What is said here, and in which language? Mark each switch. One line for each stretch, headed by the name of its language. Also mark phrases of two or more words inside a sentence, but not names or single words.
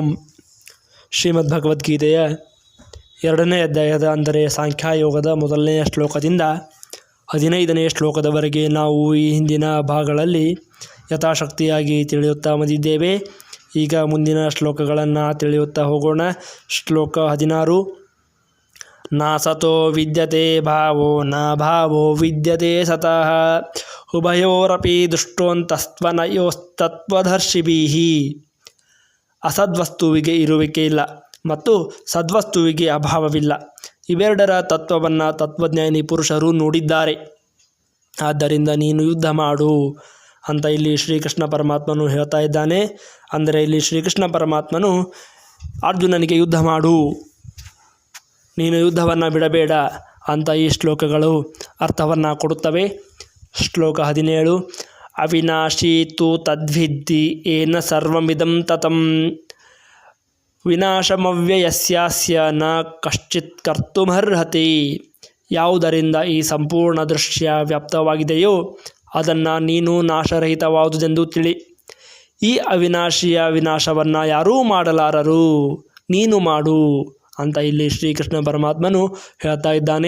Kannada: ಶ್ರೀಮದ್ಭಗವದ್ಗೀತೆಯ 2ನೇ ಅಧ್ಯಾಯದ ಅಂದರೆ ಸಾಂಖ್ಯಯೋಗದ ಮೊದಲನೆಯ ಶ್ಲೋಕದಿಂದ 15ನೇ ಶ್ಲೋಕದವರೆಗೆ ನಾವು ಈ ಹಿಂದಿನ ಭಾಗಗಳಲ್ಲಿ ಯಥಾಶಕ್ತಿಯಾಗಿ ತಿಳಿಯುತ್ತಾ ಬಂದಿದ್ದೇವೆ. ಈಗ ಮುಂದಿನ ಶ್ಲೋಕಗಳನ್ನು ತಿಳಿಯುತ್ತಾ ಹೋಗೋಣ.
Sanskrit: ಶ್ಲೋಕ 16. ನ ಸತೋ ವಿದ್ಯತೆ ಭಾವೋ ನ ಭಾವೋ ವಿದ್ಯತೆ ಸತಃ ಉಭಯೋರಪಿ ದುಷ್ಟೋಂತಸ್ತ್ವನಯೋಸ್ತತ್ವದರ್ಶಿಭಿಃ.
Kannada: ಅಸದ್ವಸ್ತುವಿಗೆ ಇರುವಿಕೆ ಇಲ್ಲ ಮತ್ತು ಸದ್ವಸ್ತುವಿಗೆ ಅಭಾವವಿಲ್ಲ. ಇವೆರಡರ ತತ್ವವನ್ನು ತತ್ವಜ್ಞಾನಿ ಪುರುಷರು ನೋಡಿದ್ದಾರೆ. ಆದ್ದರಿಂದ ನೀನು ಯುದ್ಧ ಮಾಡು ಅಂತ ಇಲ್ಲಿ ಶ್ರೀಕೃಷ್ಣ ಪರಮಾತ್ಮನು ಹೇಳ್ತಾ ಇದ್ದಾನೆ. ಅಂದರೆ ಇಲ್ಲಿ ಶ್ರೀಕೃಷ್ಣ ಪರಮಾತ್ಮನು ಅರ್ಜುನನಿಗೆ ಯುದ್ಧ ಮಾಡು, ನೀನು ಯುದ್ಧವನ್ನು ಬಿಡಬೇಡ ಅಂತ ಈ ಶ್ಲೋಕಗಳು ಅರ್ಥವನ್ನು ಕೊಡುತ್ತವೆ. ಶ್ಲೋಕ 17.
Sanskrit: ಅವಿನಾಶಿ ತು ತದ್ವಿದ್ಧಿ ಏನ ಸರ್ವಮಿದಂ ತತಂ ವಿನಾಶಮವ್ಯಯಸ್ಯಾಸ್ಯ ನ ಕಶ್ಚಿತ್ ಕರ್ತುಮರ್ಹತಿ.
Kannada: ಯಾವುದರಿಂದ ಈ ಸಂಪೂರ್ಣ ದೃಶ್ಯ ವ್ಯಾಪ್ತವಾಗಿದೆಯೋ ಅದನ್ನು ನೀನು ನಾಶರಹಿತವಾದುದೆಂದು ತಿಳಿ. ಈ ಅವಿನಾಶಿಯ ವಿನಾಶವನ್ನು ಯಾರೂ ಮಾಡಲಾರರು, ನೀನು ಮಾಡು ಅಂತ ಇಲ್ಲಿ ಶ್ರೀಕೃಷ್ಣ ಪರಮಾತ್ಮನು ಹೇಳ್ತಾ ಇದ್ದಾನೆ.